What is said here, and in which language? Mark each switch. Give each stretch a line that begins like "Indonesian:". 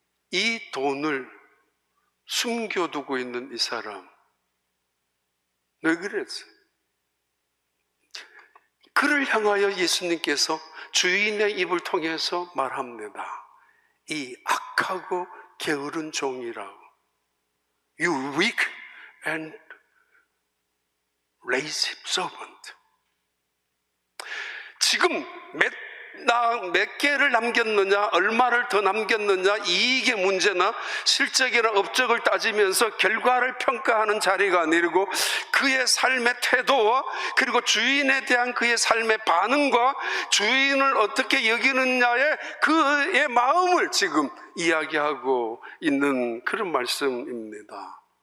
Korean: 이 돈을 숨겨두고 있는 이 사람, 왜 그랬어요? 그를 향하여 예수님께서 주인의 입을 통해서 말합니다. 이 악하고 게으른 종이라고.
English: You weak and lazy servant.
Korean: 지금 몇 개를 남겼느냐, 얼마를 더 남겼느냐, 이게 문제나 실적이나 업적을 따지면서 결과를 평가하는 자리가 아니고 그의 삶의 태도와 그리고 주인에 대한 그의 삶의 반응과 주인을 어떻게 여기느냐의 그의 마음을 지금 이야기하고 있는 그런 말씀입니다.